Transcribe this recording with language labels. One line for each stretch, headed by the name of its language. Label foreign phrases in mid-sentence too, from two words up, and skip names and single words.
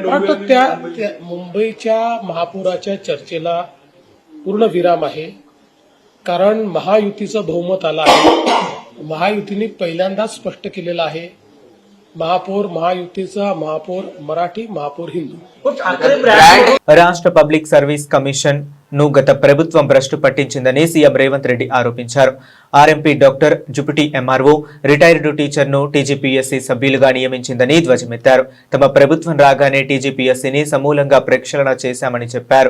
Marathi: आता त्या मुंबईच्या महापौराच्या चर्चेला पूर्ण विराम आहे. कारण महायुतीचं बहुमत आलं आहे. महायुतीने पहिल्यांदाच स्पष्ट केलेलं आहे महापौर महायुतीचा, महापौर मराठी, महापौर हिंदू.
Telugu: రాష్ట్ర పబ్లిక్ సర్వీస్ కమిషన్ ను గత ప్రభుత్వం భ్రష్టు పట్టించిందని సీఎం రేవంత్ రెడ్డి ఆరోపించారు. ఆర్ఎంపీ డాక్టర్ జుపిటి ఎంఆర్ఓ రిటైర్డ్ టీచర్ను టీజీపీఎస్సీ సభ్యులుగా నియమించిందని ధ్వజమెత్తారు. తమ ప్రభుత్వం రాగానే టీజీపీఎస్సీని సమూలంగా ప్రక్షాళన చేశామని చెప్పారు.